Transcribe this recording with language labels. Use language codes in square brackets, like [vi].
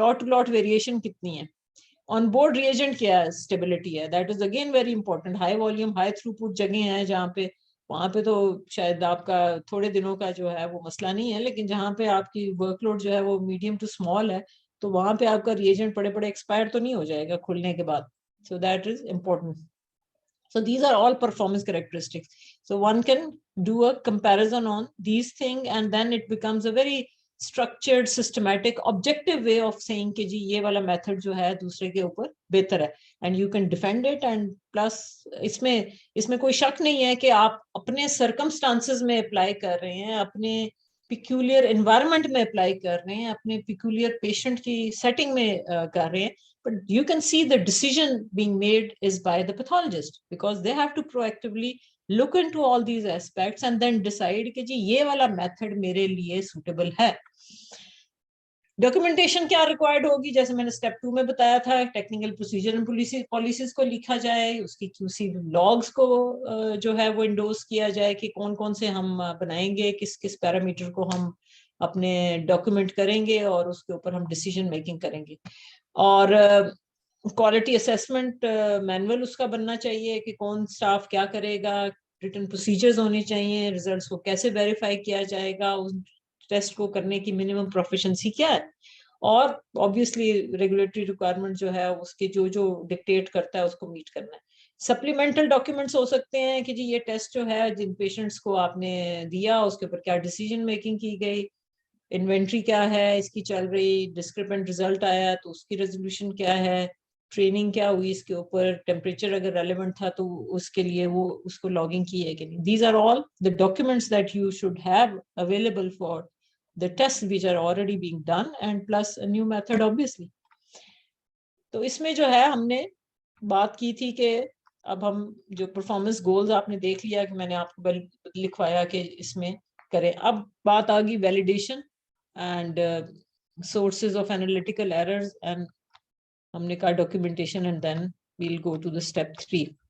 [ur] Lot to lot variation کتنی ہے, on board regent کیا ہے, اسٹیبلٹی ہے, [en] That is again very important. [ur] High volume high through پٹ جگہ ہیں جہاں پہ, وہاں پہ تو شاید آپ کا تھوڑے دنوں کا جو ہے وہ مسئلہ نہیں ہے, لیکن جہاں پہ آپ کی ورک لوڈ جو ہے وہ میڈیم ٹو اسمال ہے, تو وہاں پہ آپ کا ریجنٹ پڑے پڑے ایکسپائر تو نہیں ہو جائے گا کھلنے کے بعد. [en] So that is important. So these are all performance characteristics. So one can do a comparison on these things, and then it becomes a very structured, systematic, objective way of saying [ur] کہ جی یہ والا method جو ہے دوسرے کے اوپر بہتر ہے, [en] and you can defend it. And plus [ur] اس میں کوئی شک نہیں ہے کہ آپ اپنے circumstances میں اپلائی کر رہے ہیں, اپنے [en] peculiar environment میں apply کر رہے ہیں, اپنے peculiar patient کی setting [ur] میں کر رہے ہیں, [en] but you can see the decision being made is by the pathologist, because they have to proactively look into all these aspects and then decide [ur] کہ جی یہ والا میتھڈ میرے لیے suitable ہے. ڈاکیومنٹیشن کیا ریکوائرڈ ہوگی, جیسے میں نے اسٹیپ 2 میں بتایا تھا, ٹیکنیکل پروسیجر اینڈ پالیسیز کو لکھا جائے, اس کی QC لاگس کو جو ہے وہ انڈوز کیا جائے کہ کون کون سے ہم بنائیں گے, کس کس پیرامیٹر کو ہم اپنے ڈاکیومنٹ کریں گے, اور اس کے اوپر ہم ڈیسیژن میکنگ کریں گے. اور کوالٹی اسیسمنٹ مینول اس کا بننا چاہیے کہ کون اسٹاف کیا کرے گا, ریٹن پروسیجرز ہونے چاہیے, ریزلٹس کو کیسے ویریفائی کیا جائے گا, اس ٹیسٹ کو کرنے کی منیمم پروفیشنسی کیا ہے, اور obviously ریگولیٹری ریکوائرمنٹ جو ہے اس کے جو ڈکٹیٹ کرتا ہے اس کو میٹ کرنا ہے. سپلیمنٹل ڈاکیومنٹس ہو سکتے ہیں کہ جی یہ ٹیسٹ جو ہے جن پیشنٹس کو آپ نے دیا اس کے اوپر کیا ڈیسیژن میکنگ کی گئی, انوینٹری کیا ہے اس کی چل رہی, ڈسکرپنٹ ریزلٹ آیا تو اس کی ریزولوشن کیا ہے, ٹریننگ کیا ہوئی اس کے اوپر, ٹیمپریچر اگر ریلیونٹ تھا تو اس کے لیے وہ اس کو لاگنگ کی ہے کہ نہیں. [en] These are all the documents that you should have available for the tests which are already being done, and plus a new method obviously. [ur] تو اس میں جو ہے ہم نے بات کی تھی کہ اب ہم جو پرفارمنس گولز آپ نے دیکھ لیا کہ میں نے آپ کو لکھوایا کہ اس میں کریں. اب بات آ گئی [en] validation and sources of analytical errors, and [ur] ہم نے کہا [en] Documentation, and then we'll go to the step 3.